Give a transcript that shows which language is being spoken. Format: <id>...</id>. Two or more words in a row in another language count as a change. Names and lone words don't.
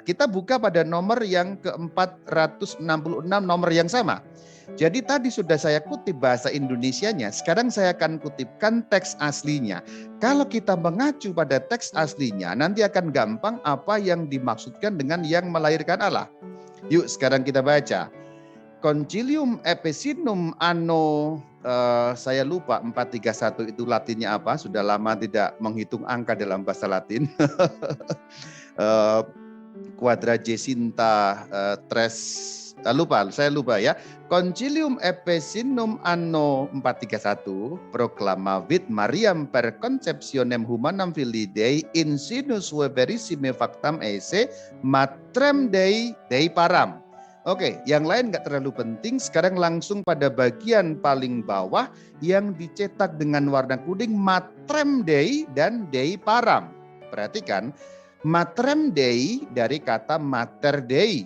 <id>Kita buka pada nomor yang ke-466, nomor yang sama. Jadi tadi sudah saya kutip bahasa Indonesianya, sekarang saya akan kutipkan teks aslinya. Kalau kita mengacu pada teks aslinya, nanti akan gampang apa yang dimaksudkan dengan yang melahirkan Allah. Yuk sekarang kita baca.</id> <la>Concilium Epesinum anno,</la> <id>saya lupa 431 itu Latinnya apa, sudah lama tidak menghitung angka dalam bahasa Latin.</id> <la>Quadragesinta tres,</la> <id>saya lupa ya.</id> <la>Concilium Epesinum anno 431 proclamavit Mariam per conceptionem humanam filii Dei in sinus verissime factam esse matrem Dei param.</la> <id>Oke, yang lain nggak terlalu penting. Sekarang langsung pada bagian paling bawah yang dicetak dengan warna kuning,</id> <la>Matrem Dei dan Dei Param.</la> <id>Perhatikan,</id> <la>Matrem Dei</la> <id>dari kata</id> <la>Mater Dei.</la>